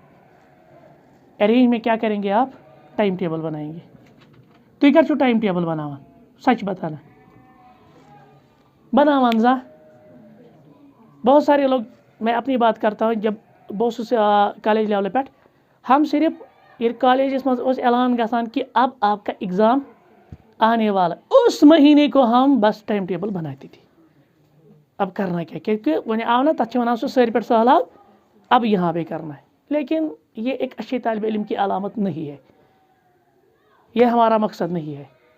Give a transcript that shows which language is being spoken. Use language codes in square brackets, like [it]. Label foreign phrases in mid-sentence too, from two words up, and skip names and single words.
[ur] ارینج میں کیا کریں گے؟ آپ ٹائم ٹیبل بنائیں گے. [ks] تُہۍ کر چھو ٹائم ٹیبل بناوان؟ [ur] سچ بتانا [ks] بناوان زا. [ur] بہت سارے لوگ، میں اپنی بات کرتا ہوں، جب بہت کالج لیول پہ ہم صرف یہ [ks] کالجس مز اعلان گژھان [ur] کہ اب آپ کا ایگزام آنے والا، اس مہینے کو ہم بس ٹائم ٹیبل بناتے تھے. اب کرنا کیا، کیونکہ وہیں [ks] آو نا تک ونان سو سر پہ سہلاب، [ur] اب یہاں پہ کرنا ہے. لیکن یہ ایک اچھے طالب علم کی علامت نہیں ہے، یہ ہمارا مقصد نہیں ہے.